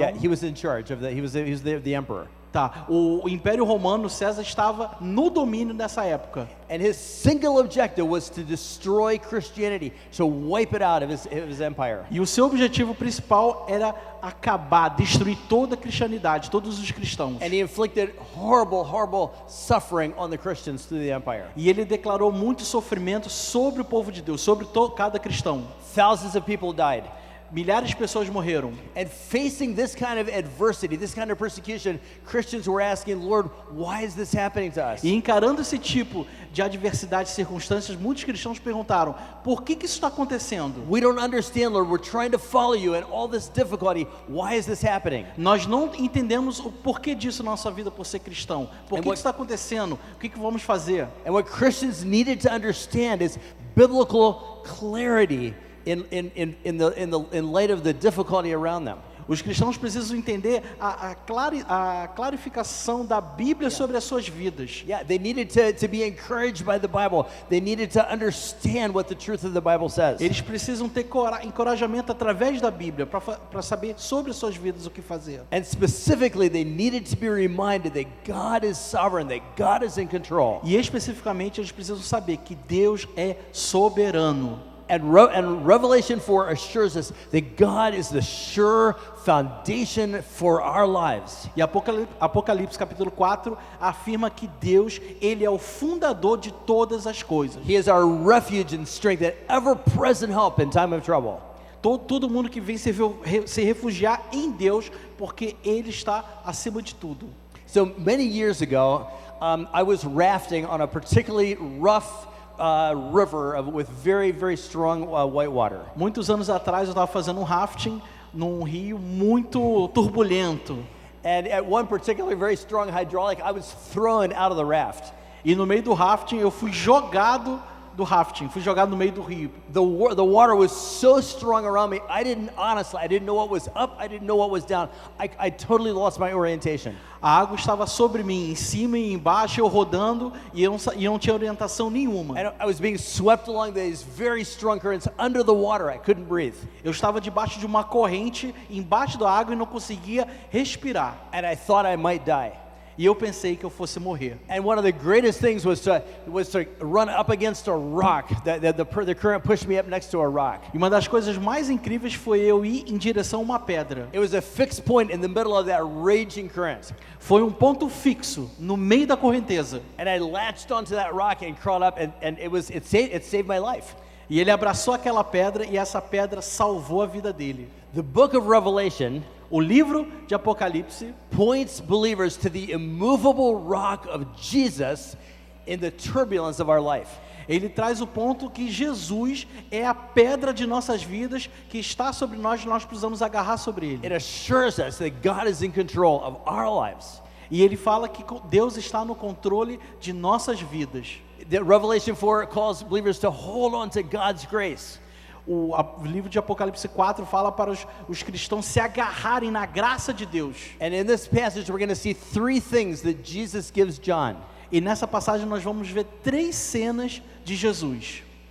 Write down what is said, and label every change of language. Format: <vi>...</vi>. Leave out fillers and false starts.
<en>Yeah, he was in charge of he was the emperor.</en> <pt>Tá, o Império Romano, César estava no domínio nessa época.</pt> <en>And his single objective was to destroy Christianity, to wipe it out of his empire.</en> <pt>E o seu objetivo principal era acabar, destruir toda a cristianidade, todos os cristãos.</pt> <en>And he inflicted horrible suffering on the Christians through the empire.</en> <pt>E ele declarou muito sofrimento sobre o povo de Deus, sobre cada cristão.</pt> <en>Thousands of people died.</en> <pt>Milhares de pessoas morreram.</pt> <en>And facing this kind of adversity, this kind of persecution, Christians were asking, Lord, why is this happening to us?</en> <pt>E encarando esse tipo de adversidade e circunstâncias, muitos cristãos perguntaram: por que isso está acontecendo?</pt> <en>We don't understand, Lord. We're trying to follow you and all this difficulty. Why is this happening?</en> <pt>Nós não entendemos o porquê disso na nossa vida por ser cristão. Por que isso está acontecendo? O que vamos fazer?</pt> <en>And what Christians needed to understand is biblical clarity in light of the difficulty around them.</en> <pt>Os cristãos precisam entender a clarificação da Bíblia sobre as suas vidas.</pt> <en>Yeah, they needed to be encouraged by the Bible. They needed to understand what the truth of the Bible says.</en> <pt>Eles precisam ter encorajamento através da Bíblia para saber sobre as suas vidas o que fazer.</pt> <en>And specifically, they needed to be reminded that God is sovereign, that God is in control.</en> <pt>E especificamente eles precisam saber que Deus é soberano.</pt> <en>And Revelation 4 assures us that God is the sure foundation for our lives.</en> <pt>E Apocalipse capítulo 4 afirma que Deus, ele é o fundador de todas as coisas.</pt> <en>He is our refuge and strength, that ever-present help in time of trouble.</en> <pt>Todo mundo que vem se refugiar em Deus, porque Ele está acima de tudo.</pt> <en>So many years ago, I was rafting on a particularly rough river with very, very strong white water.</en> <pt>Muitos anos atrás eu estava fazendo um rafting num rio muito turbulento.</pt> <en>And at one particularly very strong hydraulic, I was thrown out of the raft.</en> <pt>E no meio do rafting eu fui jogado do rafting, fui jogado no meio do rio.</pt> <en>The water was so strong around me, I didn't know what was up, I didn't know what was down. I totally lost my orientation.</en> <pt>A água estava sobre mim, em cima e embaixo, eu rodando, e eu não tinha orientação nenhuma.</pt> <en>And I was being swept along these very strong currents under the water. I couldn't breathe.</en> <pt>Eu estava debaixo de uma corrente, embaixo da água, e não conseguia respirar.</pt> <en>And I thought I might die.</en> <pt>E eu pensei que eu fosse morrer.</pt> <en>And one of the greatest things was to run up against a rock. The current pushed me up next to a rock.</en> <pt>E uma das coisas mais incríveis foi eu ir em direção a uma pedra.</pt> <en>It was a fixed point in the middle of that raging current.</en> <pt>Foi um ponto fixo no meio da correnteza.</pt> <en>And I latched onto that rock and crawled up, and it saved my life.</en> <pt>E ele abraçou aquela pedra e essa pedra salvou a vida dele.</pt> <en>The book of Revelation,</en> <pt>o livro de Apocalipse,</pt> <en>points believers to the immovable rock of Jesus in the turbulence of our life.</en> <pt>Ele traz o ponto que Jesus é a pedra de nossas vidas, que está sobre nós precisamos agarrar sobre ele.</pt> <en>It assures us that God is in control of our lives.</en> <pt>E ele fala que Deus está no controle de nossas vidas.</pt> <en>The Revelation 4 calls believers to hold on to God's grace.</en> <pt>O livro de Apocalipse 4 fala para os cristãos se agarrarem na graça de Deus.</pt> <en>And in this passage we're going to see three things that Jesus gives John.</en> <pt>E nessa passagem nós vamos ver três cenas de Jesus.</pt>